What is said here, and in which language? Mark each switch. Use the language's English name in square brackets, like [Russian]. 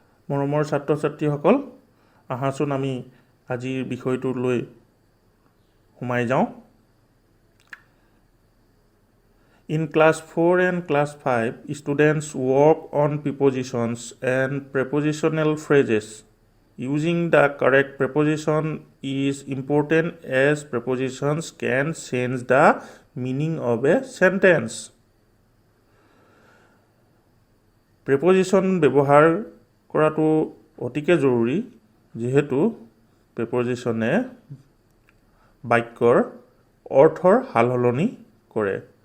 [Assamese] মৰমৰ ছাত্ৰ ছাত্ৰীসকল, আহাচোন আমি আজিৰ বিষয়টোলৈ সোমাই যাওঁ। [English] In class 4 and class 5, students work on prepositions and prepositional phrases. Using the correct preposition is important as prepositions can change the meaning of a sentence. [Assamese] Preposition ব্যৱহাৰ কৰাটো অতিকে জৰুৰী, যেহেতু প্ৰেপজিশ্যনে বাক্যৰ অৰ্থৰ সালসলনি কৰে।